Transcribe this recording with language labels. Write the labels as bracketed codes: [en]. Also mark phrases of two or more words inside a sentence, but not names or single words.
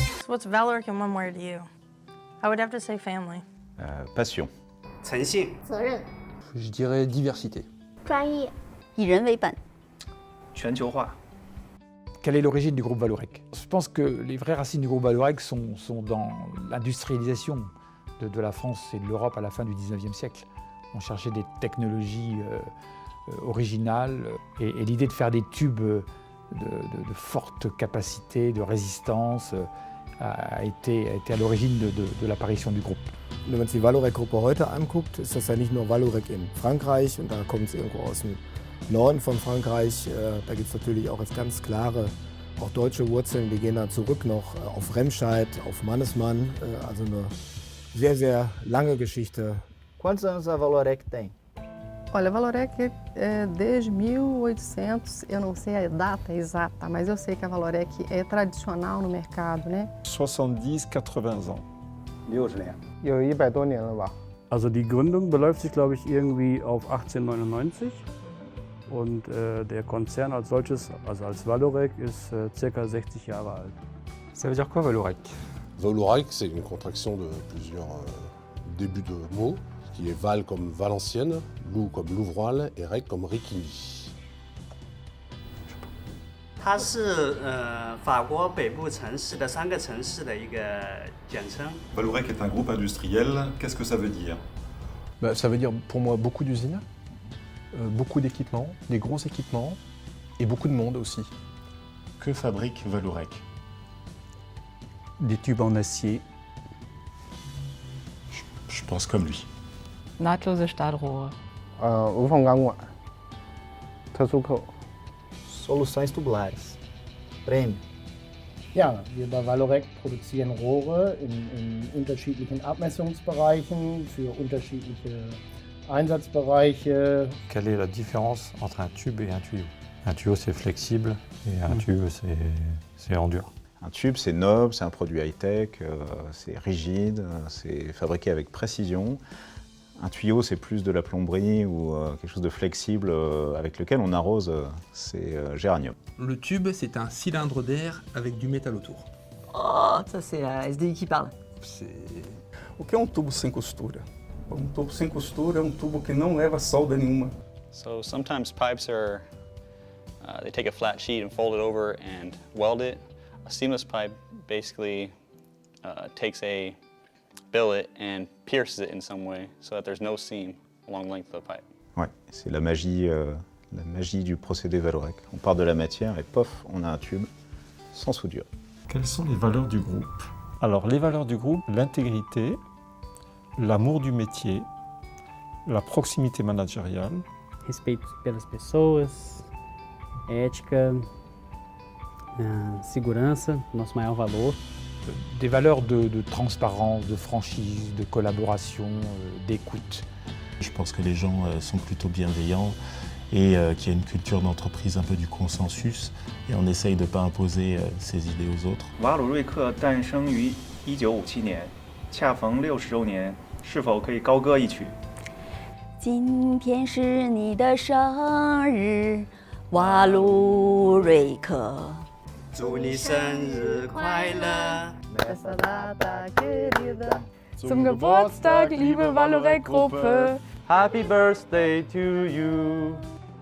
[en] what's Valoric in one word to you? I would have to say family. Passion. [zh] 诚信。责任、 [fr] Je dirais diversité. [zh] 专业、以人为本。全球化。 [fr] Quelle est l'origine du groupe Vallourec? Je pense que les vraies racines du groupe Vallourec sont dans l'industrialisation de la France et de l'Europe à la fin du 19e siècle. On cherchait des technologies originales et l'idée de faire des tubes de forte capacité, de résistance, a été à l'origine de l'apparition du groupe. [de] Wenn man sich die Vallourec-Gruppe heute anguckt, ist das ja nicht nur Vallourec in Frankreich und da kommt es irgendwo aus dem Norden von Frankreich. Da gibt es natürlich auch jetzt ganz klare, auch deutsche Wurzeln. Die gehen dann zurück noch auf Remscheid, auf Mannesmann. Also eine sehr, sehr lange Geschichte. [pt] Quantos anos a Vallourec tem? Olha, a Vallourec é desde 1800, eu não sei a data exata, mas eu sei que a Vallourec é tradicional no mercado, né? [fr] 70, 80 ans. [zh] 60 年。有100多年了吧。 [de] Also die Gründung beläuft sich, glaube ich, irgendwie auf 1899 und der Konzern als solches, also als Vallourec, ist ca. 60 Jahre alt. [fr] Ça veut dire quoi Vallourec? Vallourec, c'est une contraction de plusieurs débuts de mots, qui est Val comme Valenciennes, Lou comme Louvroil et Rec comme Ricquigny. [zh] 它是法国北部城市的3个城市的一个简称。 [fr] Vallourec est un groupe industriel. Qu'est-ce que ça veut dire? Ça veut dire pour moi beaucoup d'usines, beaucoup d'équipements, des gros équipements et beaucoup de monde aussi. Que fabrique Vallourec? Des tubes en acier. Je pense comme lui. [de] Nahtlose Stahlrohre. [zh] 无缝钢管、特殊扣。 [pt] Soluções tubulares. Prêmio. [de] Ja, wir bei Vallourec produzieren Rohre in unterschiedlichen Abmessungsbereichen für unterschiedliche Einsatzbereiche. [fr] Quelle est la différence entre un tube et un tuyau? Un tuyau c'est flexible et un tube c'est en dur. Un tube c'est noble, c'est un produit high-tech, c'est rigide, c'est fabriqué avec précision. Un tuyau, c'est plus de la plomberie ou quelque chose de flexible avec lequel on arrose ces géraniums. Le tube, c'est un cylindre d'air avec du métal autour. Oh, ça c'est la SDI qui parle. [pt] O que é tubo sem costura? Tubo sem costura é tubo que não leva solda nenhuma. [en] So sometimes pipes are, they take a flat sheet and fold it over and weld it. A seamless pipe basically takes a billet and pierces it in some way so that there's no seam along the length of the pipe. [fr] Ouais, c'est la magie du procédé Vallourec. On part de la matière et pof, on a un tube sans soudure. Quelles sont les valeurs du groupe? Alors les valeurs du groupe, l'intégrité, l'amour du métier, la proximité managériale. [pt] Respeito pelas pessoas, ética, segurança, nosso maior valor. [fr] Des valeurs de transparence, de franchise, de collaboration, d'écoute. Je pense que les gens sont plutôt bienveillants et qu'il y a une culture d'entreprise un peu du consensus et on essaye de ne pas imposer ses idées aux autres. [zh] 瓦鲁瑞克诞生于1957年，恰逢60周年，是否可以高歌一曲？今天是你的生日，瓦鲁瑞克。祝你生日快乐 [pt] Nessa data querida. [de] Zum Geburtstag, liebe Vallourec-Gruppe. [en] Happy birthday to you.